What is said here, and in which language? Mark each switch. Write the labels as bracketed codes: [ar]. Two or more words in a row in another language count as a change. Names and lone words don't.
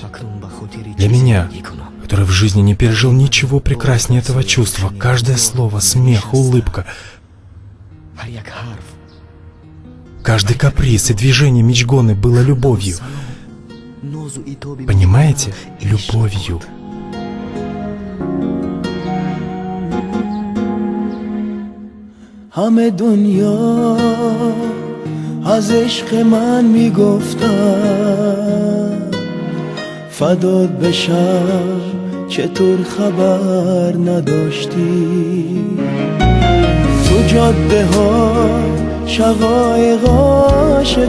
[ru] Для меня, который в жизни не пережил ничего прекраснее этого чувства. Каждое слово, смех, улыбка. Каждый каприз и движение Мичгоны было любовью. Понимаете? Любовью. [fa] همه دنیا از عشق من میگفتن فدات بشم چطور خبر نداشتی تو جاده ها شقایقا